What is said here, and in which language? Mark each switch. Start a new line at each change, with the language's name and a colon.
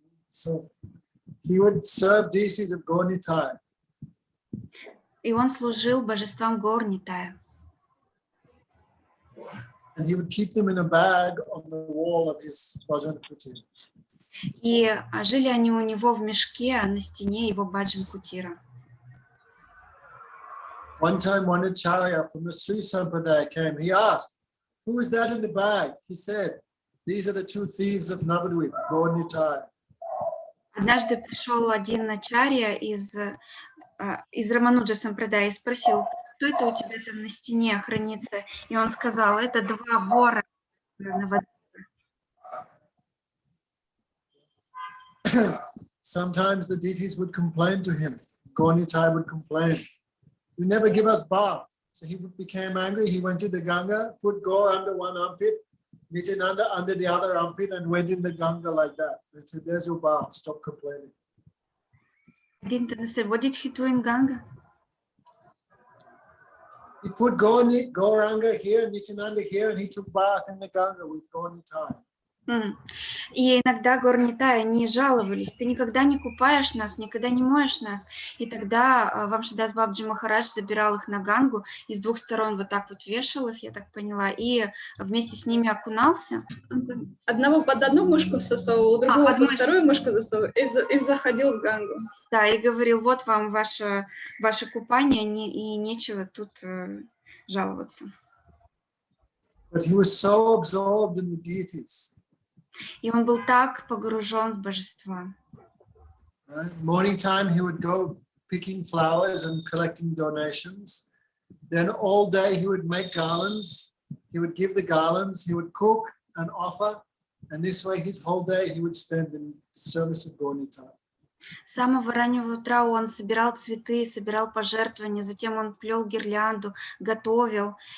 English: So he would serve deities of Gaur-Nitai.
Russian: И он служил божествам Гаур-Нитая.
English: And he would keep them in a bag on the wall of his bhajan kuti.
Russian: И жили они у него в мешке на стене его баджан-кутира.
English: One time, one acharya from the Sri Sampradaya came. He asked, "Who is that in the bag?" He said, "These are the two thieves of Navadvip, Gaur Nitai."
Russian: Однажды пришел один ачарья из Рамануджа Сампрадая и спросил, кто это у тебя там на стене хранится? И он сказал, это два вора на воде.
English: Sometimes the deities would complain to him. Gaur Nitai would complain, "You never give us bath." So he became angry. He went to the Ganga, put Gaur under one armpit, Nityananda under the other armpit, and went in the Ganga like that. And said, "There's your bath. Stop complaining." Didn't understand. What did he do in Ganga? He put Gauranga here, Nityananda here, and he took bath in the Ganga with Gaur Nitai.
Russian: И иногда Гаур Нитай, они жаловались, ты никогда не купаешь нас, никогда не моешь нас. И тогда Вамшидас Бабаджи Махарадж забирал их на Гангу, и с двух сторон вот так вот вешал их, я так поняла, и вместе с ними окунался. Одного под одну мышку засовывал, другого под вторую мышку засовывал и заходил в Гангу. Да, и говорил, вот вам ваше купание, и нечего тут жаловаться.
English: But he was so absorbed in the deities.
Russian: И он был так погружен в божества.
English: Right? Morning time, he would go picking flowers and collecting donations. Then all day he would make garlands. He would give the garlands. He would cook and offer. And this way his whole day he would spend in service of Gaur Nitai.
Russian: С самого раннего утра он собирал цветы, собирал пожертвования, затем он плел гирлянду, готовил.